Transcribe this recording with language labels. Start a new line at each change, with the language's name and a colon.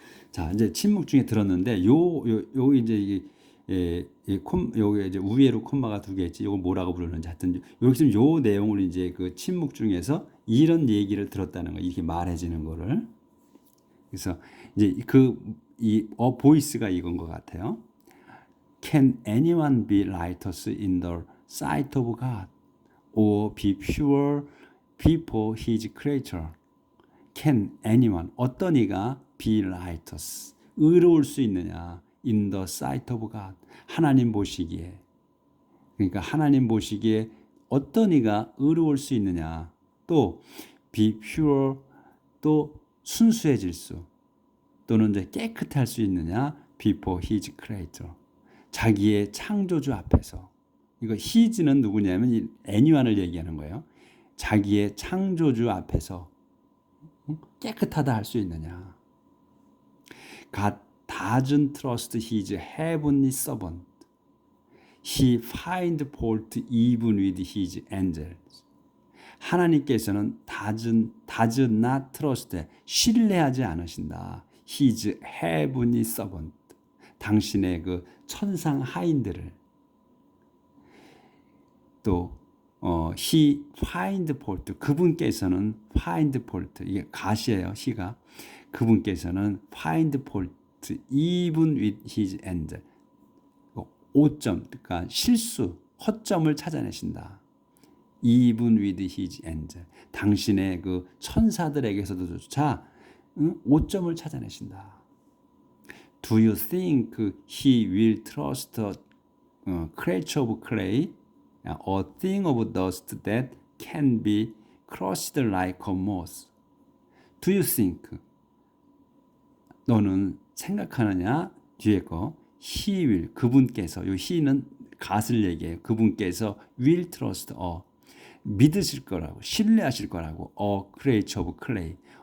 Korean: 자, 이제 침묵 중에 들었는데 요 이제 여기 이제 우회로 콤마가 두 개 있지. 이거 뭐라고 부르는지 하여튼 여기서 요 내용을 이제 그 침묵 중에서 이런 얘기를 들었다는 거, 이렇게 말해지는 거를. 그래서 이제 이 보이스가 이건 것 같아요.
English: Can anyone be righteous in the sight of God, or be pure before His creature? Can anyone,
Korean: 어떤 이가
English: be righteous,
Korean: 의로울 수 있느냐?
English: In the sight of God,
Korean: 하나님 보시기에. 그러니까 하나님 보시기에 어떤 이가 의로울 수 있느냐? 또
English: be pure,
Korean: 또 순수해질 수, 또는 이제 깨끗할 수 있느냐?
English: Before His creator,
Korean: 자기의 창조주 앞에서. 이거 His는 누구냐면 anyone을 얘기하는 거예요. 자기의 창조주 앞에서 깨끗하다 할 수 있느냐?
English: God doesn't trust His heavenly servant. He finds fault even with His angels.
Korean: 하나님께서는
English: does not trust,
Korean: 신뢰하지 않으신다.
English: His heavenly servant,
Korean: 당신의 그 천상 하인들을 또
English: he find fault
Korean: 그분께서는
English: find fault
Korean: 이게 가시예요. he가 그분께서는
English: find fault even with his angel
Korean: 오점 그러니까 실수 허점을 찾아내신다.
English: even with his angel
Korean: 당신의 그 천사들에게서도조차 오점을 찾아내신다.
English: Do you think he will trust a creature of clay, a thing of dust that can be crushed like a moth? Do you think?
Korean: 너는 생각하느냐? 뒤에 거
English: he will
Korean: 그분께서 요 he는 갓을 얘기해요. 그분께서
English: will trust
Korean: 믿으실 거라고 신뢰하실 거라고
English: creature of clay.